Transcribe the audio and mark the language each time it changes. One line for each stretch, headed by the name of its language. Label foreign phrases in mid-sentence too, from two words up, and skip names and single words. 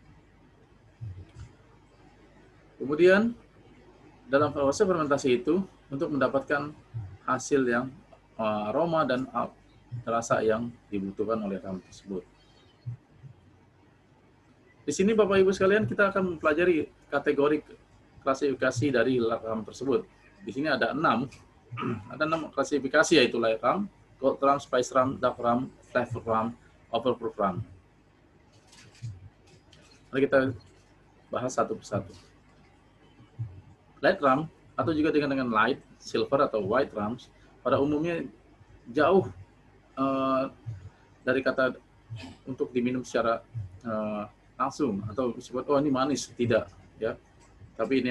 Indonesian: Kemudian dalam proses fermentasi itu untuk mendapatkan hasil yang aroma dan rasa yang dibutuhkan oleh rum tersebut. Di sini Bapak Ibu sekalian kita akan mempelajari kategori klasifikasi dari rum tersebut. Di sini ada 6. Ada 6 klasifikasi, yaitu
English: light rum, gold rum, spice rum, dark rum, flavor rum, overproof rum.
Indonesian: Mari kita bahas satu persatu.
English: Light rum
Indonesian: atau juga dengan
English: light, silver
Indonesian: atau
English: white rums
Indonesian: pada umumnya jauh dari kata untuk diminum secara langsung atau disebut ini manis, tidak ya.